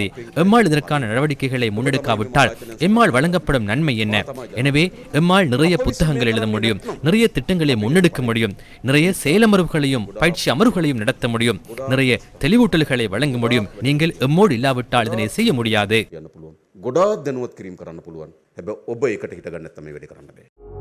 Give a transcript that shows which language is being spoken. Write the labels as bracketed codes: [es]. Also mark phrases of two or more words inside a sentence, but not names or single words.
[ta] எம்மால் இதற்கான நடவடிக்கைகளை முன்னெடுக்காவிட்டால் எம்மால் வழங்கப்படும் நன்மை என்ன? எனவே எம்மால் நிறைய புத்தகங்கள் எழுத முடியும், நிறைய திட்டங்களை முன்னெடுக்க முடியும், நிறைய செயலமர்வுகளையும் பயிற்சி அமர்வுகளையும் நடத்த முடியும், நிறைய தெளிவூட்டல்களை வழங்க முடியும். நீங்கள் எம்மோடு இல்லாவிட்டால் இதனை செய்ய முடியாது. [si] ගොඩාක් දැනුවත් කිරීම කරන්න පුළුවන්. හැබැයි ඔබ ඒකට හිත ගන්න නැත්නම් මේ වැඩේ කරන්න බෑ.